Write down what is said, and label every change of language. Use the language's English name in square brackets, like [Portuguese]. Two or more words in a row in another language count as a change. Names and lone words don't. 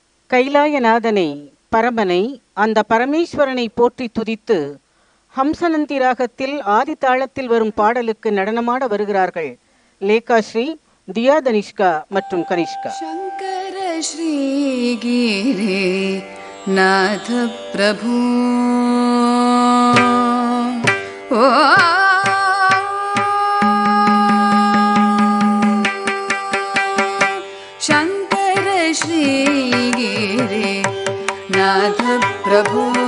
[Tamil] கைலாயநாதனை, பரமனை, அந்த பரமேஸ்வரனை போற்றி துதித்து ஹம்சநந்தி ராகத்தில் ஆதி தாளத்தில் வரும் பாடலுக்கு நடனமாட வருகிறார்கள் லேகாஸ்ரீ, தியா தனிஷ்கா மற்றும் கனிஷ்கா. [Sanskrit] शङ्कर श्रीगिरे नाथ प्रभु ओ शङ्कर श्रीगिरे नाथ प्रभु